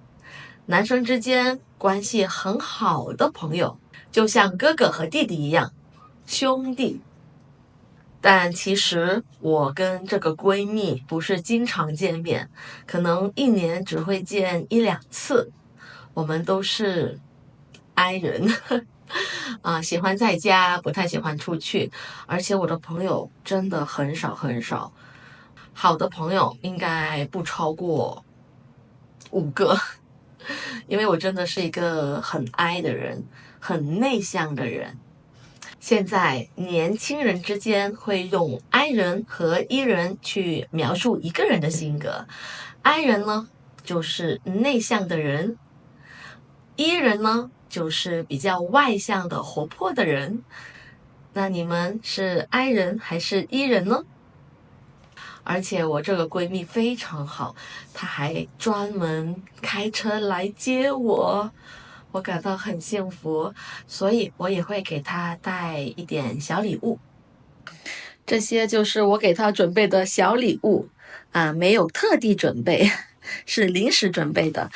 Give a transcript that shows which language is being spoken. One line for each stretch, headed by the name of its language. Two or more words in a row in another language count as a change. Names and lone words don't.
Chinese: 男生之間關係很好的朋友，就像哥哥和弟弟一樣，兄弟。但其實我跟這個閨蜜不是經常見面，可能一年只會見1-2次。我們都是 I 人，喜歡在家，不太喜歡出去。而且我的朋友真的很少，好的朋友應該不超過5個。因為我真的是一個很 I 的人，很內向的人。現在年輕人之間會用 I 人和 E 人去描述一個人的性格。I 人呢，就是內向的人；E 人呢，就是比較外向的、活潑的人。那你們是 I 人還是 E 人呢？而且我這個閨蜜非常好，她還專門開車來接我，我感到很幸福，所以我也會給她帶一點小禮物。這些就是我給她準備的小禮物沒有特地準備，是臨時準備的。